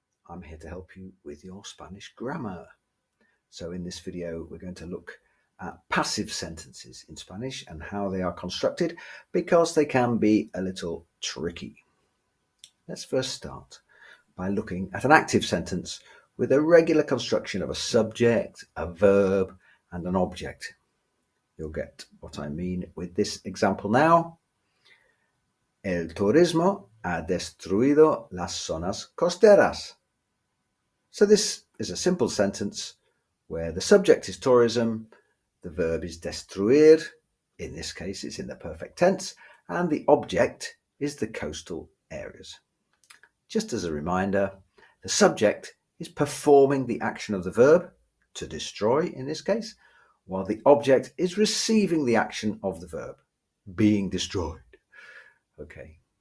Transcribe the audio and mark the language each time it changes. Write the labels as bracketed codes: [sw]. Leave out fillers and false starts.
[en] I'm here to help you with your Spanish grammar. So in this video, we're going to look at passive sentences in Spanish and how they are constructed because they can be a little tricky. Let's first start by looking at an active sentence with a regular construction of a subject, a verb, and an object. You'll get what I mean with this example now. [es] El turismo ha destruido las zonas costeras. [en] So this is a simple sentence where the subject is tourism, the verb is destruir, in this case it's in the perfect tense, and the object is the coastal areas. Just as a reminder, the subject is performing the action of the verb, to destroy in this case, while the object is receiving the action of the verb, being destroyed. Okay.